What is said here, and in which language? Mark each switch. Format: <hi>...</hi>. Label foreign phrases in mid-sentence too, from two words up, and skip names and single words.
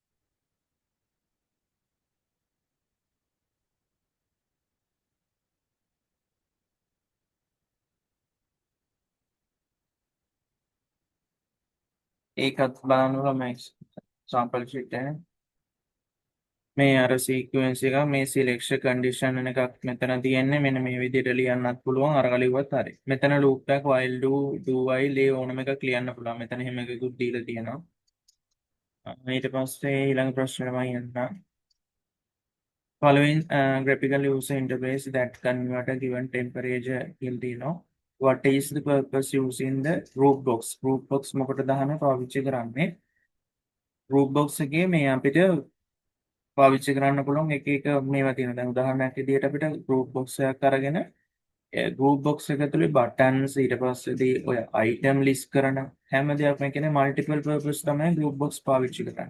<si>ඒකත් බලන්න ළමයි</si> <en>sample sheet</en> <si>එක. මේ අර සීක්වෙන්ස් එක මේ</si> <en>selection condition</en> <si>එකක් මෙතන තියෙන්නේ මෙන්න මේ විදිහට ලියන්නත් පුළුවන් අර කලියුවත් හරි. මෙතන ලූප් එකක්</si> <en>while do while</en> <si>ඒ ඕනම එකක් ලියන්න පුළුවන්. මෙතන එහෙම එකකුත් දීලා තියෙනවා. ඊට පස්සේ ඊළඟ ප්‍රශ්නෙට මම යන්න.</si> <en>Following graphical user interface that convert a given temperature into, what is the purpose using the group box? Group box</en> <si>මොකටද දාන්නේ පාවිච්චි කරන්නේ?</si> <en>group box</en> <si>එකේ මේ අපිට පාවිච්චි කරන්න පුළුවන් එක එක මේවා තියෙනවා. දැන් උදාහරණයක් විදිහට අපිට</si> <en>group box</en> <si>එකක් අරගෙන</si> <en>group box</en> <si>එක ඇතුලේ buttons ඊට පස්සේදී ඔය</si> <en>item list</en> <si>කරන හැම දෙයක්ම කියන්නේ</si> <en>multiple purpose</en> <si>තමයි</si> <en>group box</en> <si>පාවිච්චි කරන්නේ.</si>